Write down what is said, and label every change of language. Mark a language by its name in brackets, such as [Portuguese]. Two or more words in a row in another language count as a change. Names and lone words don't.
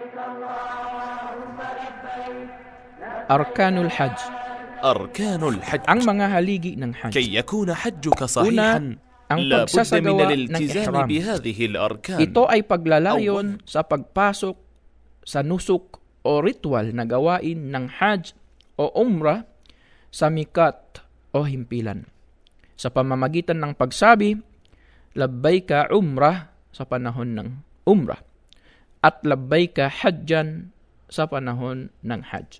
[Arabic] أركان الحج. أركان الحج [Filipino] Ang mga haligi ng Hajj. [Arabic] كي يكون حجك صحيحا [Filipino] ang [Arabic] لا بد من [Filipino] pagsasagawa ng [Arabic] الالتزام [Filipino] ihram. [Arabic] بهذه الأركان. [Filipino] Ito ay paglalayon sa pagpasok sa nusuk o ritual na gawain ng Hajj o Umrah sa mikat o himpilan. Sa pamamagitan ng pagsabi, [Arabic] لبيك عمرة [Filipino] sa panahon ng Umrah at [Arabic] لبيك حجا [Filipino] sa panahon ng Hajj.